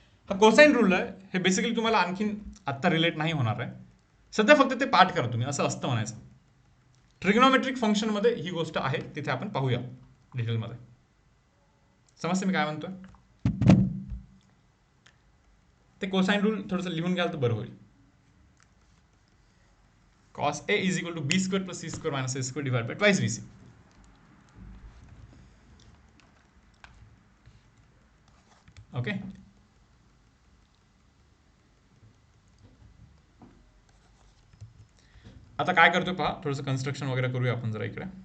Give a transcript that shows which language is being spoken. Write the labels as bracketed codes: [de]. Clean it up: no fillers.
[mr] हा cosine rule आहे, हे बेसिकली तुम्हाला आणखीन आत्ता रिलेट नाही होणार आहे सध्या, फक्त ते पाठ करा तुम्ही, असं असतं म्हणायचं. ट्रिग्नोमेट्रिक फंक्शनमध्ये ही गोष्ट आहे, तिथे आपण पाहूया डिटेलमध्ये. समजते मी काय म्हणतोय? ते कोसाइन रूल थोडंसं लिहून घ्याल तर बरं होईल. [en] cos A is equal to b square plus c square minus a square divided by twice bc. [mr] Okay, आता काय करतोय पहा, थोडंसं कन्स्ट्रक्शन वगैरे करूया आपण जरा इकडे.